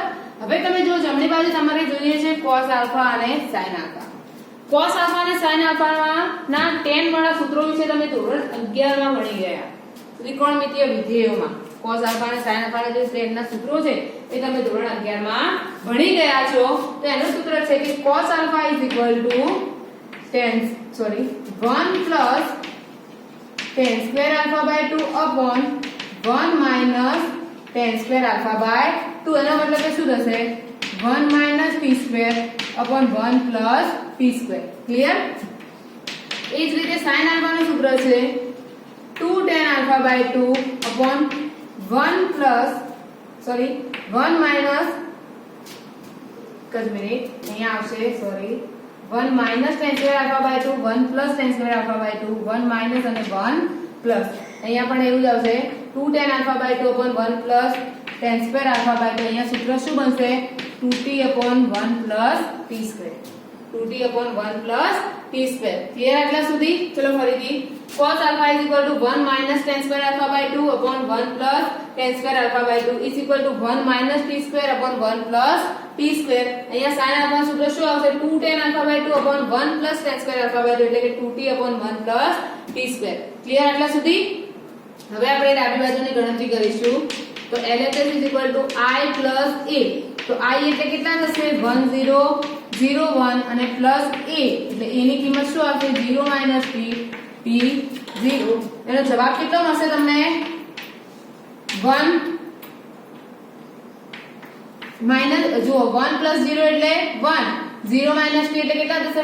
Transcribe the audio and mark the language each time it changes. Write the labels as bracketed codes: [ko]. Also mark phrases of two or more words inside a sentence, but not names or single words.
[gu] હવે તમે જો જમણી બાજુ તમારે જોઈએ છે [en] cos alpha [gu] અને [en] sin alpha. cos alpha [gu] અને [en] sin alpha [gu] ના tan વાળા સૂત્રો વિશે તમે ધોરણ 11 માં ભણી ગયા. ત્રિકોણમિતિય વિધેયોમાં [en] cos alpha [gu] અને [en] sin alpha [gu] ના જે શ્રેણીના સૂત્રો છે એ તમે ધોરણ 11 માં ભણી ગયા છો. તો એનું સૂત્ર છે કે [en] cos alpha is equal to 1 plus tan square alpha by 2 upon 1 minus tan square alpha by 2. [gu] એનો મતલબ કે શું થશે? [en] 1 minus t square upon 1 plus t square. [gu] ક્લિયર? એ જ રીતે [en] sin alpha [gu] નું સૂત્ર છે [en] 2 tan alpha by 2 upon 1 minus [gu] અહીંયા આવશે [en] 1 minus tan square alpha by 2, 1 plus tan square alpha by 2, 1 minus અને 1 plus. [gu] અહીંયા પણ એવું જ આવશે [en] 2 tan alpha by 2 upon 1 plus tan square alpha by 2. [gu] અહીંયા સૂત્ર શું બનશે? [en] 2t upon 1 plus t square. 2t upon 1 plus t square. [gu] ક્લિયર આટલા સુધી? ચલો ફરીથી. [en] cos alpha is equal to 1 minus tan square alpha by 2 upon 1 plus tan square alpha by 2 is equal to 1 minus t square upon 1 plus t square. અહીંયા sin alpha [gu] સૂત્ર શું આવશે? [en] 2 tan alpha by 2 upon 1 plus tan square alpha by 2 [gu] એટલે કે [en] 2t upon 1 plus t square. [gu] ક્લિયર આટલા સુધી? હવે આપણે ડાબી બાજુની ગણતરી કરીશું. [en] તો LHS is equal to I plus A. [gu] તો I એટલે કેટલા થશે? 1 0 0 1 અને પ્લસ A એટલે A ની કિંમત શું આવશે? 0 [en] minus t t [gu] 0. એનો જવાબ કેટલો મળશે તમને? 1 માઈનસ જો 1 plus 0 એટલે 1, 0 [en] minus t [gu] એટલે કેટલા થશે?